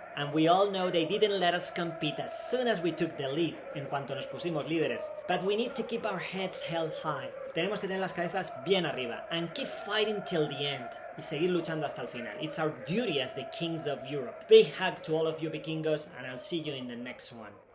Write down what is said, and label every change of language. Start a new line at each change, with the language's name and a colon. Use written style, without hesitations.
English: And we all know they didn't let us compete as soon as we took the lead,
Spanish: en cuanto nos pusimos líderes.
English: But we need to keep our heads held high.
Spanish: Tenemos que tener las cabezas bien arriba.
English: And keep fighting till the end.
Spanish: Y seguir luchando hasta el final.
English: It's our duty as the kings of Europe. Big hug to all of you vikingos, and I'll see you in the next one.